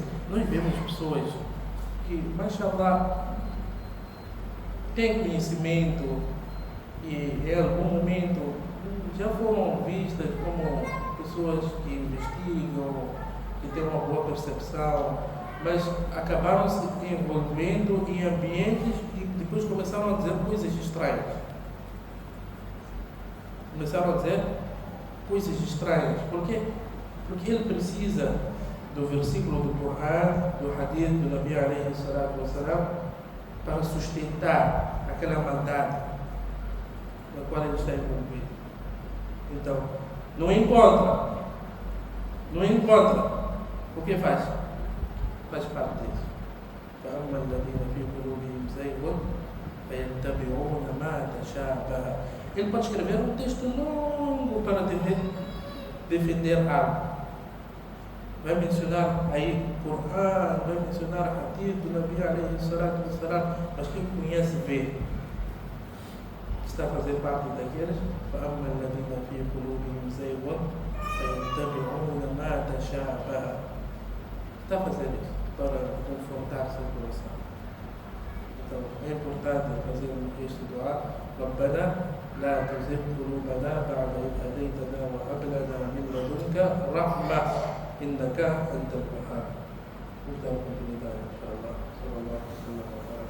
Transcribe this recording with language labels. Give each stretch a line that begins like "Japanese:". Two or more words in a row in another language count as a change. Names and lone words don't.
Portuguese: Nós vemos pessoas que, mashallah, têm conhecimento e em algum momento já foram vistas como pessoas que investigam, que têm uma boa percepção, mas acabaram se envolvendo em ambientes e depois começaram a dizer coisas estranhas. Começaram a dizer coisas estranhas. Por quê? Porque ele precisa do versículo do Corão, do hadith do
Arabic: نبي عليه الصلاة والسلام,
Portuguese: para sustentar aquela maldade na qual ele está envolvido. Então, não encontra. O que faz? Faz parte disso.
Arabic: فأما الذين في قلوبهم زيغ فيتبعون ما تشابه.
Portuguese: Ele pode escrever um texto longo para defender algo. Vai mencionar aí Corão, vai mencionar hadith do
Arabic: نبي عليه الصلاة والسلام,
Portuguese: mas quem conhece vê. Está a fazer parte daqueles.
Arabic: فأما الذين في قلوبهم زيغ فيتبعون ما تشابه.
Portuguese: Está a fazer isso para confrontar seu coração. Então é importante fazer este dua.
Arabic: ربنا لا تزغ قلوبنا بعد إذ هديتنا وهب لنا من لدنك رحمة إنك أنت الوهاب. نبدأ بالبداية إن شاء الله. صلى الله عليه وسلم.